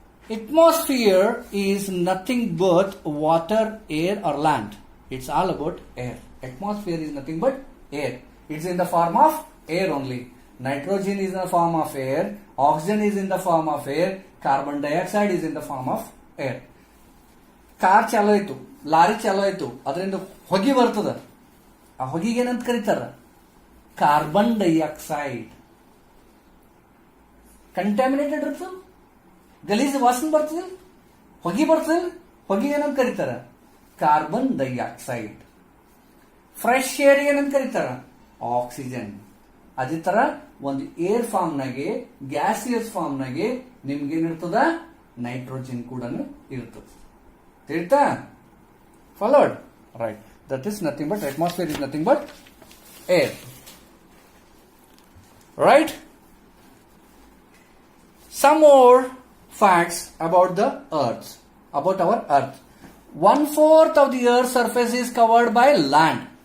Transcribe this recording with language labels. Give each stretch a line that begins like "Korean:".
English: Atmosphere is nothing but water, air or land. It's all about air. Atmosphere is nothing but air. It's in the form of air only. Nitrogen is in the form of air. Oxygen is in the form of air. Carbon dioxide is in the form of air.
Kannada: Car ಚಾಲೋ ಆಯ್ತು, lorry ಚಾಲೋ ಆಯ್ತು, ಅದರಿಂದ ಹೊಗೆ ಬರ್ತದ. ಆ ಹೊಗೆಗೆ ಏನಂತ ಕರೀತಾರ? Carbon dioxide. Contaminated ಇರ್ತದ, ಗಲೀಜ್ ವಾಸನೆ ಬರ್ತದೆ, ಹೊಗೆ ಬರ್ತದೆ. ಹೊಗೆ ಏನಂತ ಕರೀತಾರ? Carbon dioxide. ಫ್ರೆಶ್ ಏರ್ ಏನಂತ ಕರೀತಾರ? ಆಕ್ಸಿಜನ್. ಅದೇ ತರ ಒಂದು ಏರ್ ಫಾರ್ಮ್ ನಾಗೆ, ಗ್ಯಾಸಿಯಸ್ ಫಾರ್ಮ್ ನಾಗೆ ನಿಮ್ಗೇನಿರ್ತದ? ನೈಟ್ರೋಜನ್ ಕೂಡ ಇರ್ತದೆ. ತಿಳಿತಾ? Followed? Right.
English: That is nothing but atmosphere is nothing but air. Right? Some more facts about the earth, about our earth. 1/4 of the earth's surface is covered by land.